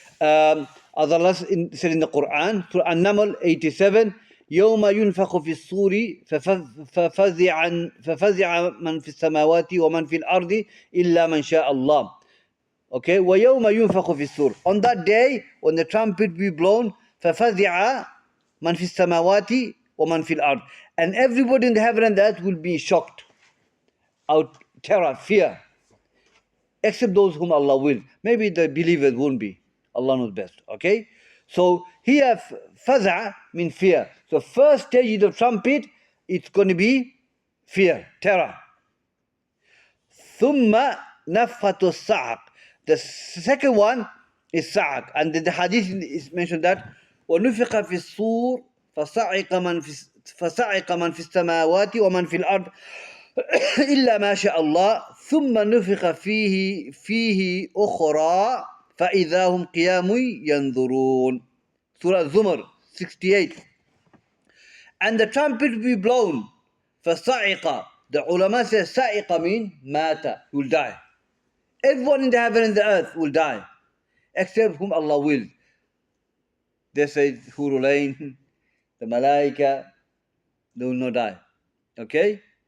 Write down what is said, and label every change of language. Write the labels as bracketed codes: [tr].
[en] As Allah said in the Quran, Surah An-Naml 87, [ar] يوم ينفخ في الصور ففزع من في السماوات ومن في الأرض إلا من شاء الله. Okay, وَيَوْمَ يُنْفَخُ فِي الصُّورِ. [en] On that day, when the trumpet will be blown, [ar] فَفَزِعَ مَنْ فِي السَّمَاوَاتِ وَمَنْ فِي الْأَرْضِ. [en] And everybody in the heaven and the earth will be shocked, out terror, fear, except those whom Allah will. Maybe the believers won't be. Allah knows best. Okay? So here, faza means fear. So first stage of the trumpet, it's going to be fear, terror. [ar] ثُمَّ نَفْخَةُ الصَّعْقِ. [en] The second one is sa'q. And the hadith is mentioned that [ar] وَنُفِخَ فِي الصُّورِ فَصَعِقَ مَنْ فِي السَّمَاوَاتِ وَمَنْ فِي الْأَرْضِ إِلَّا مَا شَاءَ اللَّهُ ثُمَّ نُفِخَ فِيهِ أُخْرَى فَإِذَا هُمْ قِيَامٌ يَنْظُرُونَ. [en] Surah Zumar 68. And the trumpet will be blown. فَصَعِقَ. The ulama says sa'iqa mean mata, will die. Everyone in the heaven and the earth will die, except whom Allah will. They say Hurul Ain, the Malaika, they will not die. Okay?